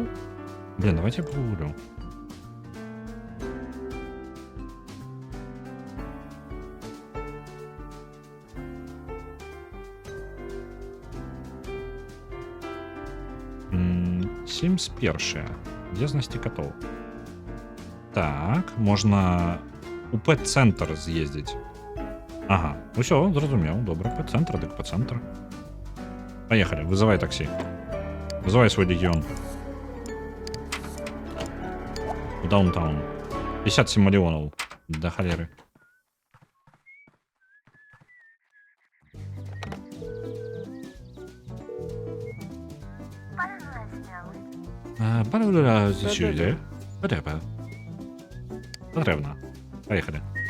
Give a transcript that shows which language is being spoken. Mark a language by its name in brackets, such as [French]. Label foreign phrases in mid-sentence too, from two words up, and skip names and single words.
[Russian] Блин, давайте я погуглю. Sims першая. [Belarusian] Дзе знайсці котоў? Так, можна у пэт-цэнтр з'ездзіць. Ага, усё, зразумеў, добра, пэт-цэнтр, дык пэт-цэнтр. [Russian] Поехали, вызывай такси. Вызывай свой легион. В даунтаун. 57 миллионов. До холеры. Потребно. Поехали.